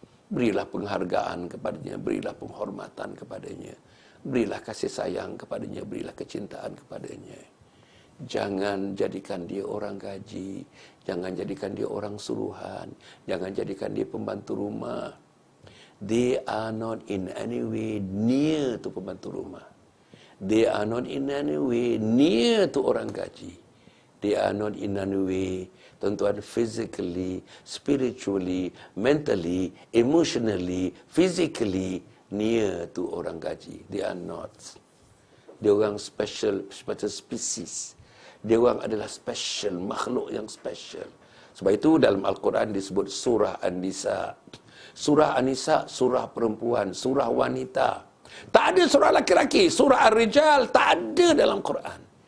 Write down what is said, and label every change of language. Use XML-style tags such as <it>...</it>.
<ms>Berilah penghargaan kepadanya, berilah penghormatan kepadanya. Berilah kasih sayang kepadanya, berilah kecintaan kepadanya. Jangan jadikan dia orang gaji. Jangan jadikan dia orang suruhan. Jangan jadikan dia pembantu rumah.</ms> <en>They are not in any way near to pembantu rumah. They are not in any way near to orang gaji. They are not in any way, tuan-tuan, physically, spiritually, mentally, emotionally, physically near to orang gaji. They are not. Dia orang special species.</en> <ms>Dia orang adalah special, makhluk yang special. Sebab itu dalam Al-Quran disebut surah An-Nisa. Surah An-Nisa, surah perempuan, surah wanita. Tak ada surah laki-laki, surah Ar-Rijal, tak ada dalam Quran.</ms>